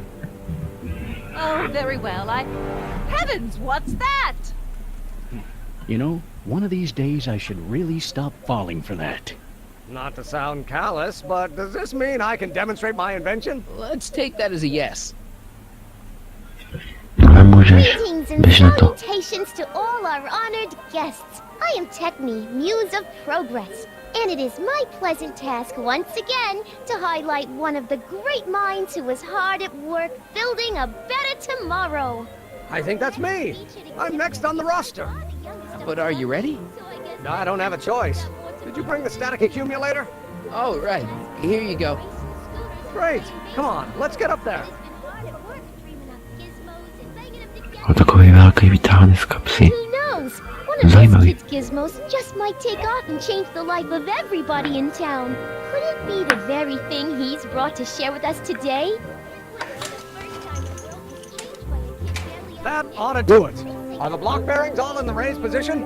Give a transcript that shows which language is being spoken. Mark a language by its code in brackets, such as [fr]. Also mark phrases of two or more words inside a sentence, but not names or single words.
[en] Oh, very well. Heavens, what's that? You know, one of these days I should really stop falling for that. Not to sound callous, but does this mean I can demonstrate my invention? Let's take that as a yes. [cs] Ale můžeš. [en] Greetings and [cs] Běž na to. [en] salutations to all our honored guests. I am Techni, Muse of Progress, and it is my pleasant task once again to highlight one of the great minds who was hard at work building a better tomorrow. I think that's me. I'm next on the roster. But are you ready? No, I don't have a choice. Did you bring the static accumulator? Oh, right. Here you go. Great. Come on, let's get up there. [cs] O takový velký vytáhne z kapsy. [en] Who knows? One of those [cs] Zajímavý. [en] kids' gizmos just might take off and change the life of everybody in town. Could it be the very thing he's brought to share with us today? That ought to do it. Are the block bearings all in the raised position?